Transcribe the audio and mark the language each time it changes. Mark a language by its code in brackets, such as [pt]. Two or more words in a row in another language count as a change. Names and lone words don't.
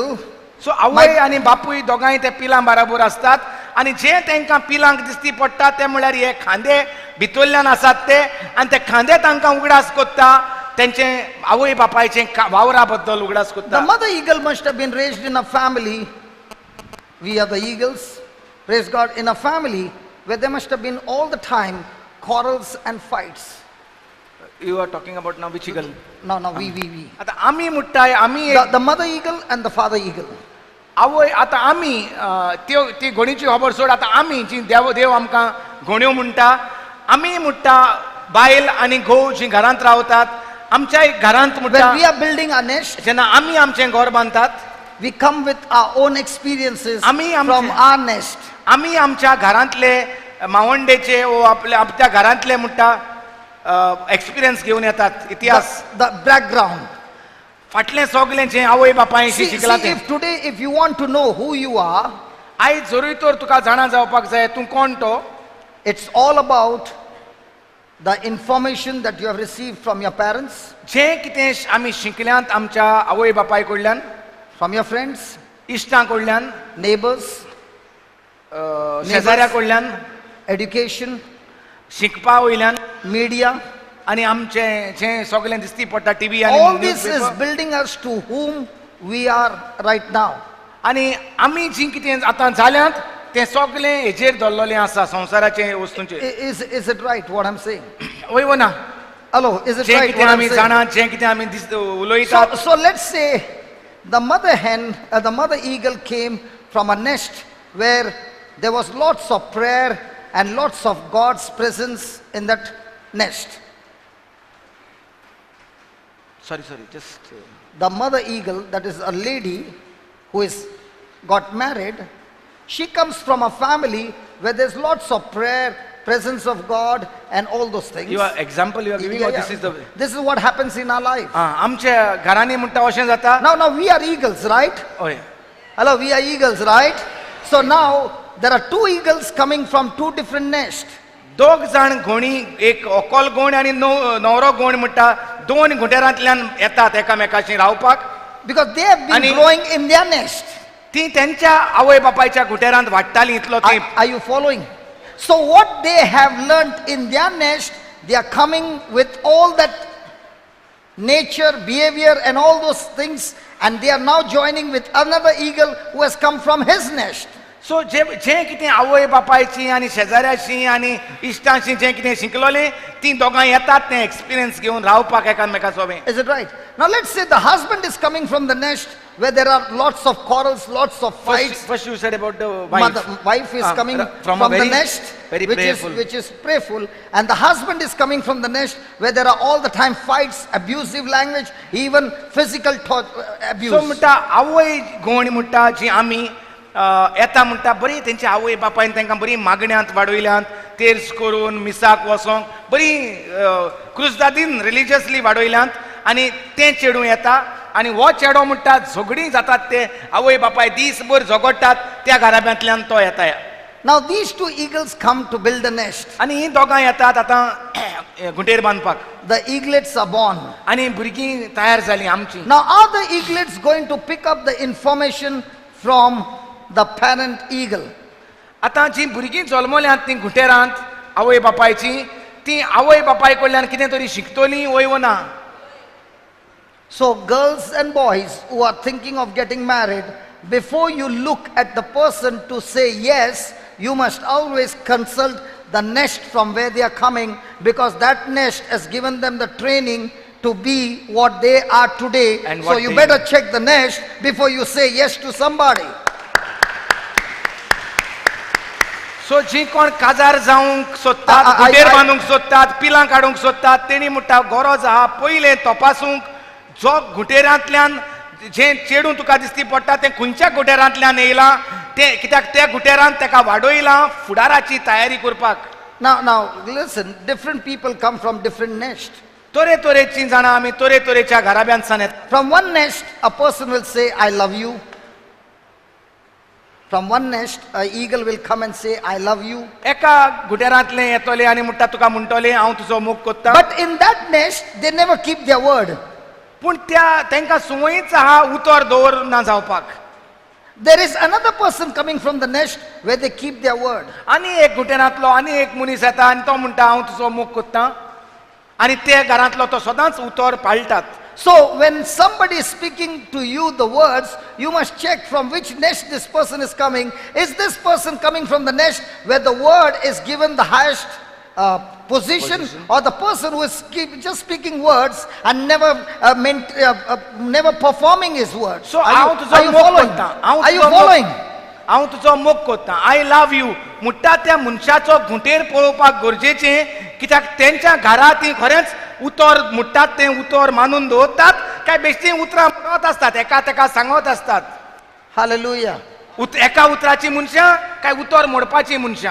[kok] सो आवय आनी बापूय दोगांय ते पिलां बराबर आसतात आनी जे तांकां पिलांक दिसती पडटा ते म्हळ्यार हे खांदे भितरल्यान आसात ते आनी ते खांदे तांकां उगडास कोत्ता तेंचे आवय बापायचे वावरा बद्दल उगडास [en] the [kok] कोत्ता [en] mother eagle must have been raised in a family. We are the eagles, praise God, in a family where there must have been all the time quarrels and fights. you are talking about now which eagle No, we. [kok] आता आमी म्हणटाय आमी [en] The mother eagle and the father eagle. [kok] आवय आतां आमी ती घोणीची खबर सोड आतां आमी जी देव आमकां घोण्यो म्हणटा आमी म्हणटा बायल आनी घोव जी घरांत रावतात आमच्या घरांत म्हणटा [en] When we are building our nest, [kok] जेन्ना आमी आमचें घर बांदतात [en] we come with our own experiences [kok] आमी [en] from our nest. [kok] आमी आमच्या घरांतले मावंडेचे वो आपल्या घरांतले म्हणटा एक्सपिरियन्स घेवन येतात इतिहास [en] The background. [kok] फाटलें सगळें जें आवय बापायशी [en] See, [kok] शिकलां तें [en] if today, if you want to know who you are, [kok] आयज जरूय तर तुका जाणा जावपाक जाय तूं कोण तो [en] it's all about the information that you have received from your parents, [kok] जें कितें आमी शिकल्यांत आमच्या आवय बापाय कडल्यान [en] from your friends, [kok] इश्टां कडल्यान [en] neighbors, [kok] शेजाऱ्या कडल्यान [en] education, [kok] शिकपा वयल्यान [en] media. [kok] आनी आमचें जें सगळें दिसती पडटा टीव्ही [en] All [kok] आनी [en] this is building us to whom we are right now. [kok] आनी आमी जी कितें आतां जाल्यांत तें सगळें हेजेर धरलेलें आसा संवसाराचे वस्तूंचेर [en] Is it right what I'm saying? [kok] वय वो ना [en] Hello, is it [kok] जें [en] right [kok] कितें [en] what I'm [kok] आमी [en] saying? [kok] जाणात जें कितें आमी उलयतात [en] So let's say the mother hen, the mother eagle came from a nest where there was lots of prayer and lots of God's presence in that nest. sorry just The mother eagle, that is a lady who is got married, she comes from a family where there's lots of prayer, presence of God, and all those things. you are example you are giving Yeah, this is the This is what happens in our life. [kok] आमच्या घरांनी म्हणटा अशें जाता [en] Now we are eagles, right? [kok] हय [en] Hello, we are eagles, right? So now there are two eagles coming from two different nests. [kok] दोग जाण घोणी एक ओकोल गोण आनी न्हवरो गोण म्हणटा दोन घुटेरांतल्यान येतात एकामेकाशी रावपाक [en] Because they have been [kok] आणि- [en] growing in their nest. [kok] ती त्यांच्या आवय बापायच्या घुटेरांत वाडटाली इतलो ती [en] Are you following? So what they have learnt in their nest, They are coming with all that nature, behavior, and all those things, and they are now joining with another eagle who has come from his nest. [kok] सो जे कितें आवय बापायची आनी शेजाऱ्याची आनी इश्टांची जें कितें शिकलोलें तीं दोगां येतात तें एक्सपिरियन्स घेवन रावपाक एकामेका सोबें. [en] Is it right? Now let's say the husband is coming from the nest where there are lots of quarrels, lots of fights. First you said about the wife. Wife is coming from a the very, nest, very prayerful. which is prayerful, and the husband is coming from the nest where there are all the time fights, abusive language, even physical abuse. [kok] सो म्हणटा आवय घोवणी म्हणटा जी आमी येता म्हणटा बरी तेंची आवय बापायन तांकां बरी मागण्यांत वाडयल्यांत तेर्स करून मिसाक वसोंक बरी क्रुजदादीन रिलिजियसली वाडयल्यांत आनी तें चेडूं येता आनी हो चेडो म्हणटा झगडीं जातात ते आवय बापाय दीसभर झगडटात त्या घराब्यांतल्यान तो येता. [en] Now these two eagles come to build a nest. [kok] आनी हीं दोगां येतात आतां घुटेर बांदपाक [en] The eaglets are born. [kok] आनी भुरगीं तयार जालीं आमचीं. [en] Now are the eaglets going to pick up the information from the parent eagle? [kok] आतां जीं भुरगीं जल्मल्यांत तीं घुटेरांत आवय बापायचीं तीं आवय बापाय कडल्यान कितें तरी शिकतलीं वय वो ना. [en] So girls and boys who are thinking of getting married, before you look at the person to say yes, you must always consult the nest from where they are coming, because that nest has given them the training to be what they are today. And so what you they better check the nest before you say yes to somebody. [kok] सो जी कोण काजार जावंक सोदतात घुटेर बांदूंक सोदतात पिलां काडूंक सोदतात तेणी म्हणटा गरज आहा पयलें तपासूंक जो घुटेरांतल्यान जें चेडूं तुका दिसती पडटा तें खंयच्या घुटेरांतल्यान येयलां तें कित्याक त्या घुटेरांत ताका वाडयलां फुडाराची तयारी करपाक. [en] Now listen, different people come from different nests. [kok] तरेतरेचीं जाणां आमी तरेतरेच्या घराब्यांतसान येता. [en] From one nest, a person will say, I love you. From one nest, an eagle will come and say, I love you. [kok] एका घुटेरांतलें येतोलें आनी म्हणटा तुका म्हणटोलें हांव तुजो मोग कोत्तां. [en] But in that nest, they never keep their word. [kok] पूण तांकां संवयच आहा उतर दवर ना जावपाक. [en] There is another person coming from the nest where they keep their word. [kok] आनी एक घुटेरांतलो आनी एक मनीस येता आनी तो म्हणटा हांव तुजो मोग कोत्तां आनी ते घरांतलो तो सदांच उतर पाळटात. [en] So when somebody is speaking to you the words, you must check from which nest this person is coming. Is this person coming from the nest where the word is given the highest position, or the person who is just speaking words and never performing his words? So are you following? Are you following? [kok] हांव तुजो मोग कोत्तां. [en] I love you [kok] म्हणटा त्या मनशाचो घुटेर पळोवपाक गरजेचें, कित्याक तेंच्या घरा तीं खरेंच उतर म्हणटात तें उतर मानून दवरतात काय बेश्टी उतरां म्हणत आसतात एका तेका सांगत आसतात. Hallelujah. एका उतराची मनशां काय उतर मोडपाची मनशां.